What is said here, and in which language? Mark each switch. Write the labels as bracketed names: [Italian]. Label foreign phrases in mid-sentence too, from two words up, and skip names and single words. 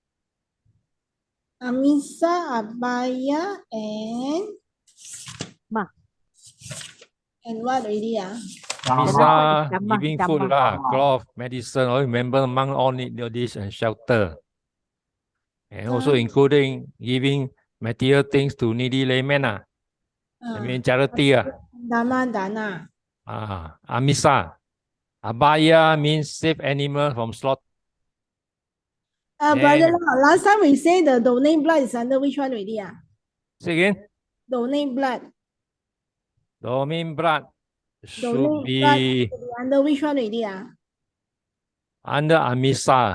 [English] Amisa, Abhaya, and what already? Amisa, Dhamma, giving Dhamma. food cloth, medicine. All remember, monk all need this and shelter, and also including giving material things to needy laymen. I mean charity. [Pali] Dhamma Dana. [English] Amisa. Abhaya means save animal from slaughter. But last time we say the donate blood is under which one already? Say again. Donate blood. Donate blood should Donate be blood under which one already? under Amisa.